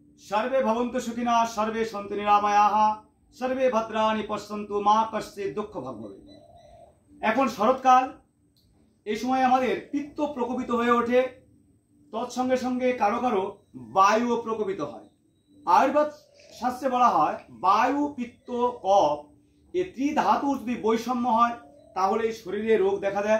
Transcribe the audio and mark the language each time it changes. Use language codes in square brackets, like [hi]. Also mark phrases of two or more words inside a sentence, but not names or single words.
[sa] सर्वे भवन्तु सुखिनः सर्वे सन्तु निरामयाः सर्वे भद्राणि पश्यन्तु मा कश्चित् दुःख भाग भवेत्। [bn] এখন শরৎকাল, এই সময় আমাদের পিত্ত প্রকোপিত হয়ে ওঠে, তৎসঙ্গে সঙ্গে কারো কারো বায়ুও প্রকোপিত হয়। আয়ুর্বেদ শাস্ত্রে বলা হয় বায়ু পিত্ত কফ এই ত্রিধাতুর যদি বৈষম্য হয় তাহলে শরীরে রোগ দেখা দেয়।